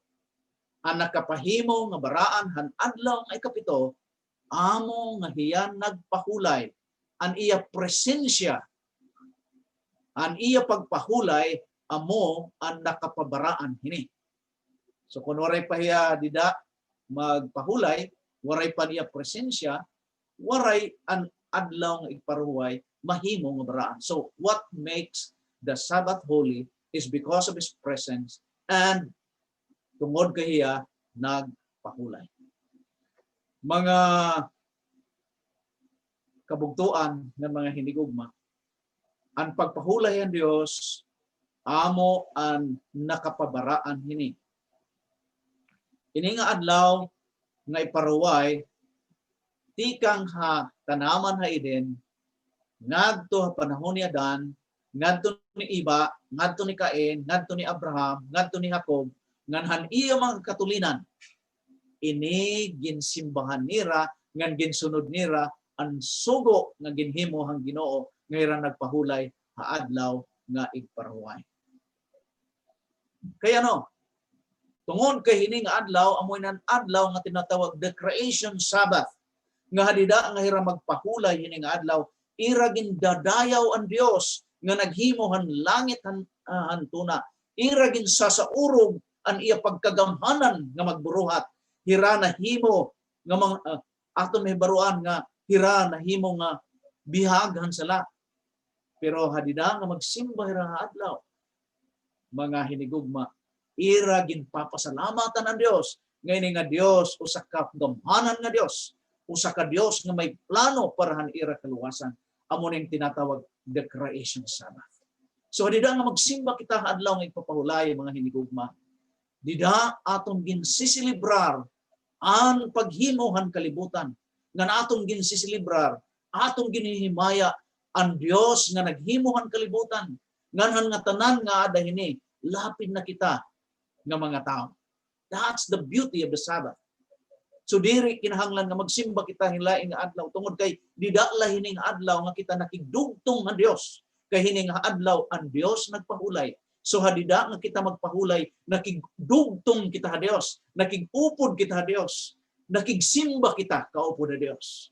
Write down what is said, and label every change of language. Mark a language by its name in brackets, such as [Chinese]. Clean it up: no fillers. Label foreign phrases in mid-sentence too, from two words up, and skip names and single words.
[Waray] Ang nakapahimong nga baraan han adlaw nga ikapito, amo nga hiya nagpahulay an iya presensya, an iya pagpahulay amo ang nakapabaraan hini. So kung waray pa hiya dida magpahulay, waray pa niya presensya, waray an adlaw nga iparuhay mahimo nga baraan. [English] So what makes the Sabbath holy is because of His presence and [Waray] tungod kahiya nagpahulay. Mga kabugtuan ng mga hinigugma, ang pagpahulay ang Dios amo ang nakapabaraan hini. Ini nga adlaw nga iparuway tikang ha tanaman ha Eden ngadto ha panahon ni Adan, ngadto ni Iba, ngadto ni Cain, ngadto ni Abraham, ngadto ni Jacob, nganhan iya mga katulinan. Ini ginsimbahan nira, ngan ginsunod nira ang sugo nga ginhimo hang Ginoo nga nagpahulay ha adlaw nga igparuway. Kaya tungod kay hini nga adlaw amoy nan adlaw nga tinatawag [English] the creation Sabbath. [Waray] Nga hadida nga hira magpahulay hini nga adlaw, ira gindadayaw ang Dios nga naghimo han langit han tuna. Ira gin sasaurog ang iya pagkagamhanan nga magburuhat. Hira nahimo nga aton may baruan nga hira nahimo nga bihaghan sala. Pero hadida nga magsimba hira nga adlaw, mga hinigugma, ira ginpapasalamatan ang Dios. Ngayon nga Dios usa ka gamhanan nga Dios, usa ka Dios nga may plano para han ira kaluwasan. Amo ning tinatawag [English] the creation Sabbath. [Waray] So dida nga magsimba kita adlaw nga ipapahulay mga hinigugma. Dida atong ginsisilibrar ang paghimuhan kalibutan. Nga atong ginsisilibrar, atong ginihimaya ang Dios nga naghimuhan kalibutan. Nganhan nga tanan nga ada hini lapin na kita nga mga tao. [English] That's the beauty of the Sabbath. [Waray] So diri kinahanglan nga magsimba kita hilaing nga adlaw tungod kay didala hining adlaw nga kita nakigdugtong nga Dios. Kay hining adlaw ang Dios nagpahulay. So hadida nga kita magpahulay, nakigdugtong kita ha Dios, nakigupod kita ha Dios, nakigsimba kita kaupod ha Dios.